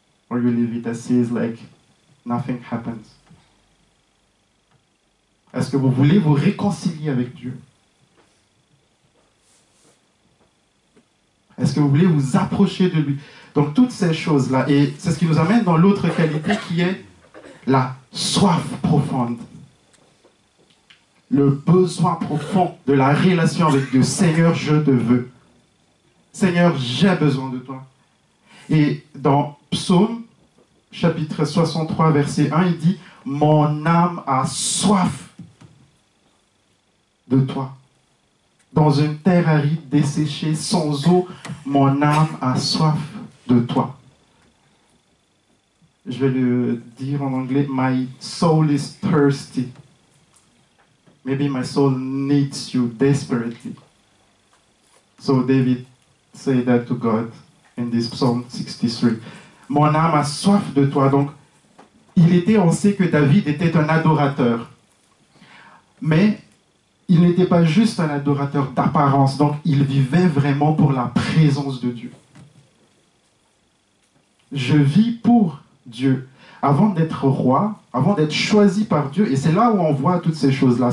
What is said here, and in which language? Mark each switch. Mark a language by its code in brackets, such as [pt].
[en] Or you leave it as is, like nothing happens? [fr] Est-ce que vous voulez vous réconcilier avec Dieu? Est-ce que vous voulez vous approcher de lui? Donc toutes ces choses-là, et c'est ce qui nous amène dans l'autre qualité qui est la soif profonde. Le besoin profond de la relation avec Dieu. Seigneur, je te veux. Seigneur, j'ai besoin de toi. Et dans Psaume, chapitre 63, verset 1, il dit « Mon âme a soif de toi. Dans une terre aride, desséchée, sans eau, mon âme a soif de toi. » Je vais le dire en anglais. [en] « My soul is thirsty. Maybe my soul needs you desperately. » So David said that to God in this Psalm 63. [fr] Mon âme a soif de toi. Donc, on sait que David était un adorateur. Mais il n'était pas juste un adorateur d'apparence. Donc, il vivait vraiment pour la présence de Dieu. Je vis pour Dieu. Avant d'être roi, avant d'être choisi par Dieu, et c'est là où on voit toutes ces choses-là.